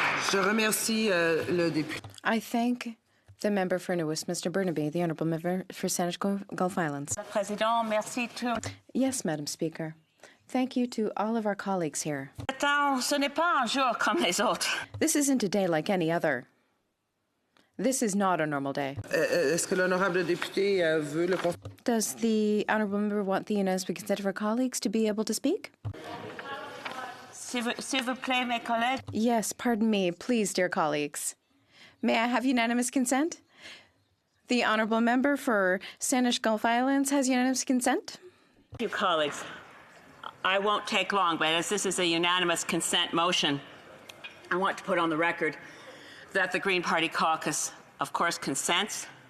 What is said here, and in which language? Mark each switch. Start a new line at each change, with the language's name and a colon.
French: Je remercie le député.
English: I thank the member for New Westminster Burnaby, the Honourable Member for Saanich Gulf Islands.
French: Président, merci to.
English: Yes, Madam Speaker. Thank you to all of our colleagues here.
French: Ce n'est pas un jour comme les autres.
English: This isn't a day like any other. This is not a normal day.
French: Est-ce que l'honorable député veut le...
English: Does the Honourable Member want the unanimous consent of our colleagues to be able to speak?
French: S'il vous plaît, mes collègues.
English: Yes, pardon me, please, dear colleagues. May I have unanimous consent? The Honourable Member for Saanich Gulf Islands has unanimous consent? Thank you, colleagues. I won't take long, but as this is a unanimous consent motion, I want to put on the record that the Green Party caucus, of course, consents.